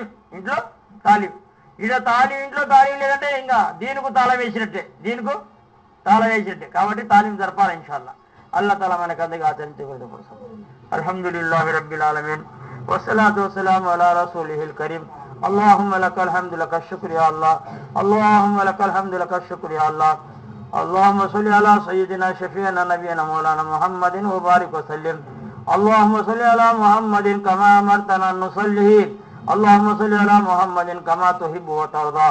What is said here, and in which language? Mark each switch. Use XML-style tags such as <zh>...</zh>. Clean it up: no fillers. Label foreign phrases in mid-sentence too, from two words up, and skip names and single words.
<te>ఇంట్లో తాళం లేదంటే ఇంకా దీనికి తాళం వేసినట్టే. కాబట్టి తాళం జరపాలి ఇన్షాల్లా. అల్లా తాలా మనకు అందరికీ ఆచరించకూడదు.</te> <ar>الحمد لله رب العالمين والصلاة والسلام على رسوله الكريم. اللهم لك الحمد لك الشكر يا الله. اللهم لك الحمد لك الشكر يا الله. اللهم صل على سيدنا شفيعنا نبينا مولانا محمد وبارك وسلم. اللهم صل على محمد كما أمرتنا أن نصلي. اللهم صل على محمد كما تحب وترضى.</ar>